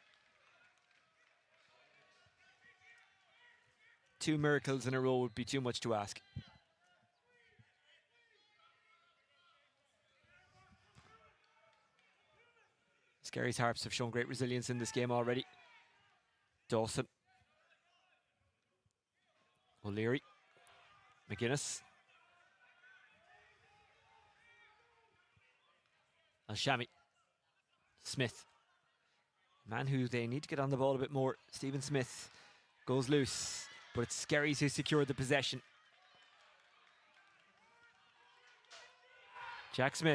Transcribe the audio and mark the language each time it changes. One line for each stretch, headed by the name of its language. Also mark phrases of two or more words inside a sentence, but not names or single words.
English: Two miracles in a row would be too much to ask. Skerries Harps have shown great resilience in this game already. Dawson. O'Leary. McGuinness. Al-Shami. Smith. Man who they need to get on the ball a bit more. Stephen Smith goes loose, but it's Skerries who secured the possession. Jack Smith.